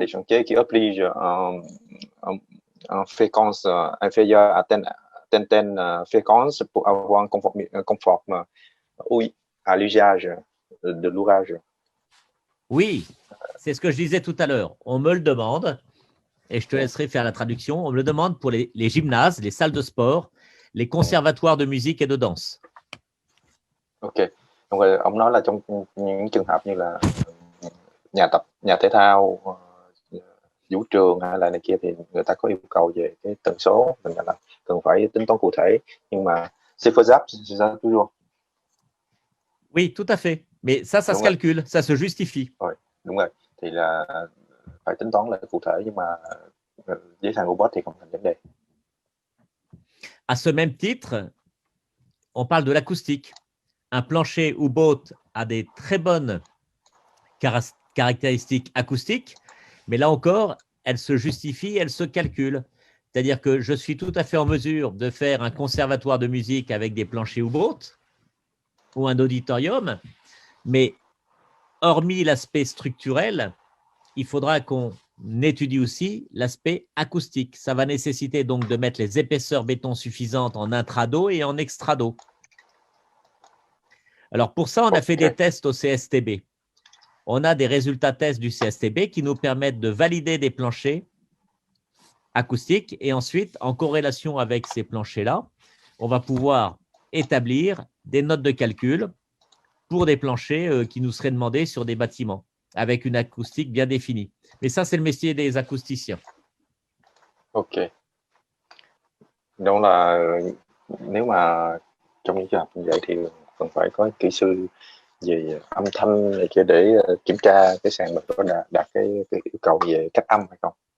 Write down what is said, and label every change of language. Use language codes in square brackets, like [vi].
[fr] des chantiers qui obligent en fréquence inférieure à telle fréquence pour avoir un confort oui, à l'usage de l'ouvrage? Oui, c'est ce que je disais tout à l'heure. On me le demande, et je te laisserai faire la traduction. On me le demande pour les gymnases, les salles de sport, les conservatoires de musique et de danse. Ok. [vi] Donc, ông nói là trong những trường hợp như là nhà tập, nhà thể thao, vũ trường hay là này kia thì người ta có yêu cầu về cái tần số, mình là cần phải tính toán cụ thể, nhưng mà [fr] c'est faisable, c'est ça toujours. Oui, tout à fait. Mais ça se calcule, ça se justifie. [vi] Rồi, đúng rồi. Thì là phải tính toán là cụ thể, nhưng mà với thằng robot thì không thành vấn đề. [fr] À ce même titre, on parle de l'acoustique. Un plancher U-boat a des très bonnes caractéristiques acoustiques, mais là encore, elle se justifie, elle se calcule. C'est-à-dire que je suis tout à fait en mesure de faire un conservatoire de musique avec des planchers U-boat ou un auditorium, mais hormis l'aspect structurel, il faudra qu'on étudie aussi l'aspect acoustique. Ça va nécessiter donc de mettre les épaisseurs béton suffisantes en intrado et en extrado. Alors, pour ça, on a fait des tests au CSTB. On a des résultats tests du CSTB qui nous permettent de valider des planchers acoustiques et ensuite, en corrélation avec ces planchers-là, on va pouvoir établir des notes de calcul pour des planchers qui nous seraient demandés sur des bâtiments avec une acoustique bien définie. Mais ça, c'est le métier des acousticiens. Ok. [vi] Đó là nếu mà trong những trường hợp như vậy thì cần phải có kỹ sư về âm thanh này kia để kiểm tra cái sàn mình có đạt cái yêu cầu về cách âm hay không.